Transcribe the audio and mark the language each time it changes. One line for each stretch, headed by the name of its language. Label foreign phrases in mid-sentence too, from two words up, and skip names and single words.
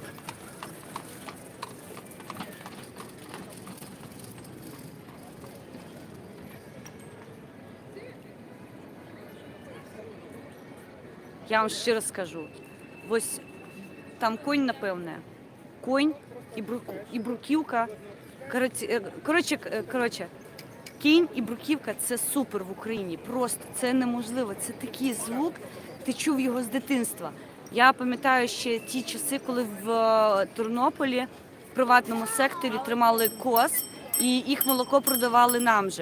Belarusian: Я вам шчыра скажу, вось там конь, напэўна, конь і бруківка.
Ukrainian: Коротше, кінь і бруківка – це супер в Україні. Просто це неможливо. Це такий звук, ти чув його з дитинства. Я пам'ятаю ще ті часи, коли в Тернополі в приватному секторі тримали коз і їх молоко продавали нам же.